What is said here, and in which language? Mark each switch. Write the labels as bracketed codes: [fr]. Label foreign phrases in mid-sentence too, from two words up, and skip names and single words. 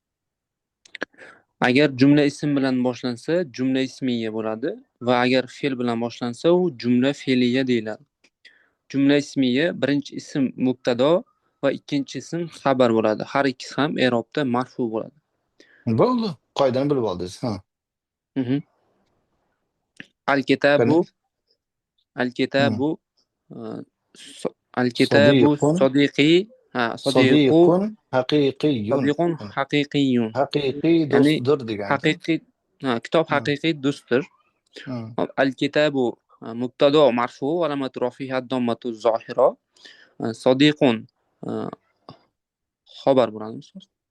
[uz] Agar jumla ism bilan boshlansa, jumla ismiya bo'ladi va agar fe'l bilan boshlansa, u jumla fe'liya deyiladi. Jumla ismiya birinchi ism mubtado va ikkinchi ism xabar bo'ladi. Har ikkisi ham i'robda marfu bo'ladi. Bo'ldi. Qoidani bilib oldingiz. Mhm. [ar] الكتاب الكتاب الكتاب Sodiqun. صديقِ صديقُ صديقٌ حقيقيٌّ. صديقٌ حقيقيٌّ. [uz] Haqiqiy Ya'ni do'stdir degani. haqiqiy kitob haqiqiy do'stdir. Al-kitabu mubtado marfu [ar] وعلامة رفعه الضمة الظاهرة. [uz] Sodiqun xabar bo'ladi ustoz.